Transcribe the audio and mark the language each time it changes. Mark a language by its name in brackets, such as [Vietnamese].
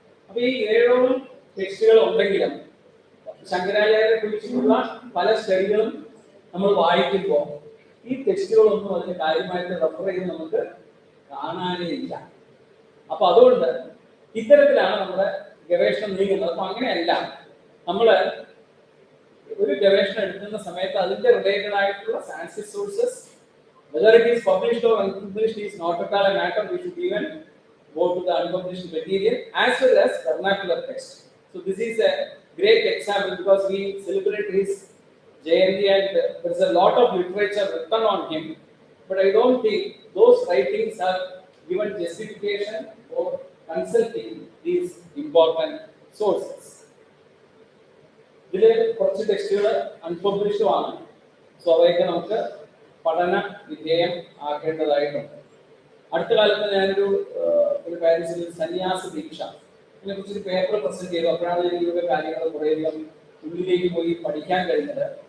[Malayalam] അപ്പൊ ഈ 7ഓളം ടെക്സ്റ്റുകൾ ഉണ്ടെങ്കിലും ശങ്കരാചാര്യരെ കുറിച്ചുള്ള പല സ്റ്റഡികളും നമ്മൾ വായിക്കുമ്പോൾ ഈ ടെക്സ്റ്റുകളൊന്നും അതിന് കാര്യമായിട്ട് റെഫർ ചെയ്ത് നമുക്ക് കാണാനേ ഇല്ല. അപ്പൊ അതുകൊണ്ട് ഇത്തരത്തിലാണ് നമ്മുടെ ഗവേഷണം നീങ്ങുന്നത്. അപ്പൊ അങ്ങനെയല്ല, നമ്മൾ ഒരു ഗവേഷണം എടുക്കുന്ന സമയത്ത് അതിന്റെ റിലേറ്റഡ് ആയിട്ടുള്ള Sanskrit sources, [English] whether it is published or unpublished, is not at all a matter. We should even go to the unpublished material as well as vernacular text. So this is a great example because we celebrate his Jayanti and there is a lot of literature written on him, but I don't think those writings are given justification for consulting these important sources. [Malayalam] ഇതിലെ കുറച്ച് ടെക്സ്റ്റുകൾ unpublished ആണ്. So അവയൊക്കെ നമുക്ക് പഠന വിധേയം ആക്കേണ്ടതായിട്ടുണ്ട്. അടുത്ത കാലത്ത് ഞാനൊരു പാരീസിൽ സന്യാസ ദീക്ഷ ഇതിനെ കുറിച്ചൊരു പേപ്പർ പ്രസന്റ് ചെയ്തു. അപ്പോഴാണ് ഇതിലൂടെ കാര്യങ്ങൾ കുറേയധികം ഉള്ളിലേക്ക് പോയി പഠിക്കാൻ കഴിഞ്ഞത്.